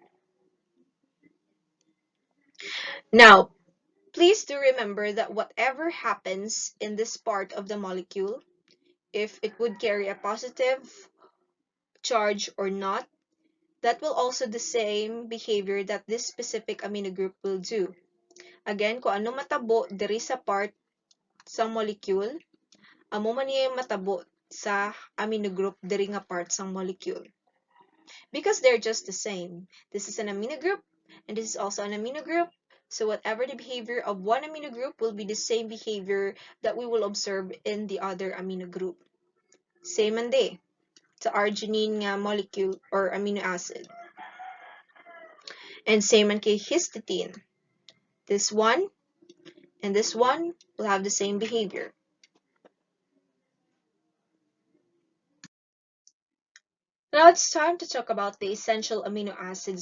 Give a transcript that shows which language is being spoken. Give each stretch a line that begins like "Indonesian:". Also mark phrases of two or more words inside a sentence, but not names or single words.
English: Now, please do remember that whatever happens in this part of the molecule, if it would carry a positive charge or not, that will also the same behavior that this specific amino group will do. Again,
Hiligaynon: kung ano matabo diri sa part sa molecule, amo man niya matabo sa
English: amino group
Hiligaynon: diri nga part sa molecule.
English: Because they're just the same. This is an amino group, and this is also an amino group. So whatever the behavior of one amino group will be the same behavior that we will observe in the other amino group.
Hiligaynon: Same man day sa arginine nga molecule or
English: amino acid. And same
Hiligaynon: man kay
English: histidine. This one and this one will have the same behavior. Now it's time to talk about the essential amino acids.